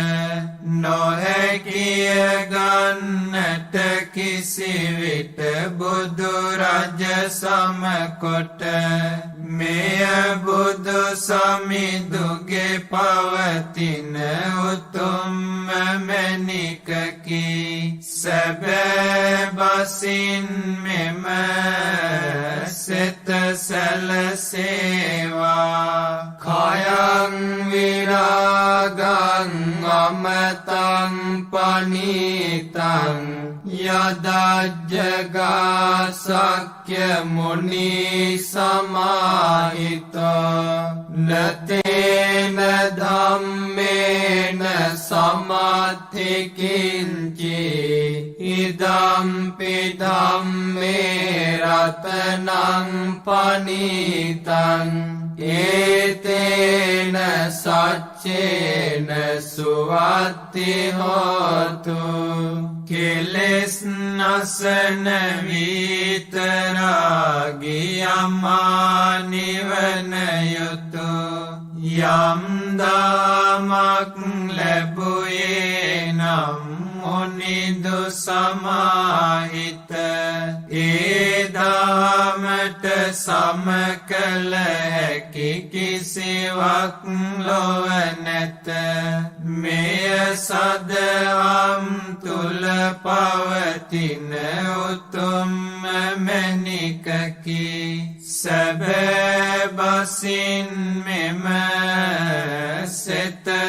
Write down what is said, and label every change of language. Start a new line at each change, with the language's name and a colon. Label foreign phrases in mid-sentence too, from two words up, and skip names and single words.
Sinhala: නොහැකිය ගන්නට කිසිවිට බුදු රජ සමකොට මෙය බුදු සමිඳුගේ පවතින උතුම් මැණිකකි සැබෑ බසින් මෙම සෙත
Pali: සැලසේවා කයං විරාගං අමතං පනීතං යදජ්ජගා සක්්‍ය මුනි සමාහිතෝ නතේන ධම්මේන සමත්ථිකින්චි ඉදම්පි ධම්මේ රතනං පනීතං ඒතේන සච්චේන සුවත්ති හෝතු
Sinhala: කෙලෙස් නසන විතරාගි අමා නිවන යුතු යම් දාමක් ලැබුයේ නම් මුනිදු සමාහිත ඒ දාමට සමකල හැකි කිසිවක් ලොව නැත මෙය සදවම් තුල පවතින උතුම් මැණිකකි සැබෑ බසින් මෙම සෙත